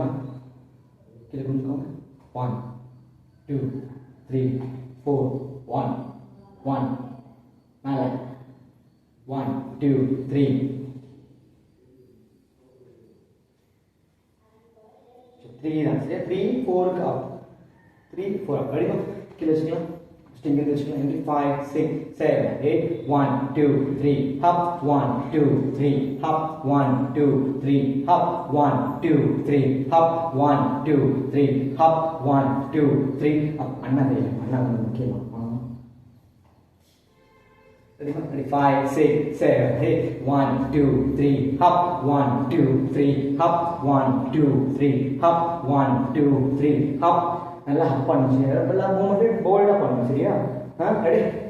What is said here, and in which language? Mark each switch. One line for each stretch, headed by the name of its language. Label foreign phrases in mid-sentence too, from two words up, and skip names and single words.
Tamil: கீழே குனிஞ்சுக்கோங்க. 1 2 3 4 1 1 மேலே 1 2 3 3 தான் சரியா? 3 4 அப் 3 4 அடிக்கும் கீழே வச்சுக்கலாம். இங்கே வச்சுக்கலாம்.
English: 5 6 7 8 1 2 3 hop 1 2 3 hop 1 2 3 hop 1 2 3 hop 1 2 3 hop 1 2 3 up.
Tamil: அண்ணா வந்து முக்கியமா 5 6 7 8 1 2 3 hop 1 2 3 hop 1 2 3 hop 1 2 3 hop. நல்லா ஹப் பண்ணுச்சு. எல்லா
English: movement bolda
Tamil: பண்ணணும். சரியா? ரெடி?